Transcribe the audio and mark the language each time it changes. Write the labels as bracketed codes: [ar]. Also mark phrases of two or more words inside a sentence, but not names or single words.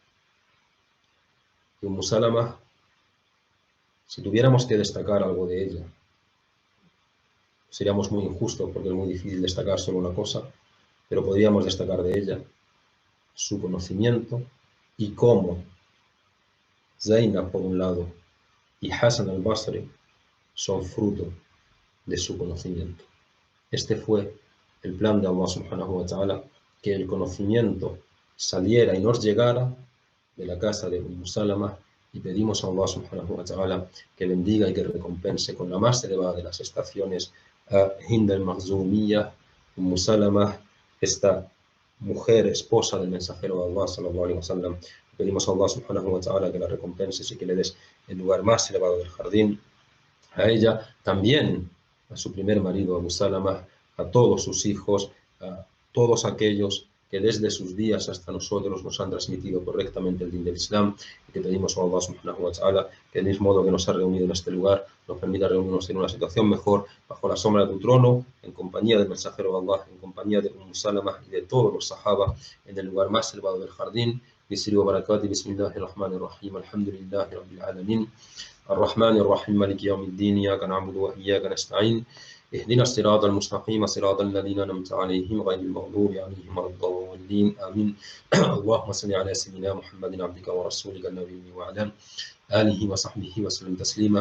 [es] Y Salama, si tuviéramos que destacar algo de ella, seríamos muy injustos porque es muy difícil destacar solo una cosa, pero podríamos destacar de ella su conocimiento y cómo Zainab por un lado y Hassan al-Basri son fruto de su conocimiento. Este fue el plan de Allah [ar] سبحانه وتعالى, [es] que el conocimiento saliera y nos llegara de la casa de Salama, y pedimos a Allah [ar] سبحانه وتعالى [es] que bendiga y que recompense con la más elevada de las estaciones a Hind al-Makhzumiyya, Salama, esta mujer, esposa del mensajero de Allah [ar] صلى الله عليه وسلم. [es] Pedimos a Allah [ar] سبحانه وتعالى [es] que la recompenses y que le des el lugar más elevado del jardín, a ella, también a su primer marido Abu Salama, a todos sus hijos, a todos aquellos que desde sus días hasta nosotros nos han transmitido correctamente el din del Islam, y que pedimos a Allah [ar] سبحانه وتعالى [es] que del mismo modo que nos ha reunido en este lugar, nos permita reunirnos en una situación mejor, bajo la sombra de tu trono, en compañía del mensajero de Allah, en compañía de Salama y de todos los sahaba, en el lugar más elevado del jardín. [ar] Bisri wa barakati, بسم الله الرحمن الرحيم الحمد لله رب العالمين, الرحمن الرحيم مالك يوم الدين إياك نعبد وإياك نستعين اهدنا الصراط المستقيم صراط الذين أنعمت عليهم غير المغضوب عليهم ولا الضالين آمين. اللهم صل على سيدنا محمد عبدك ورسولك النبي وعلى آله وصحبه وسلم تسليما.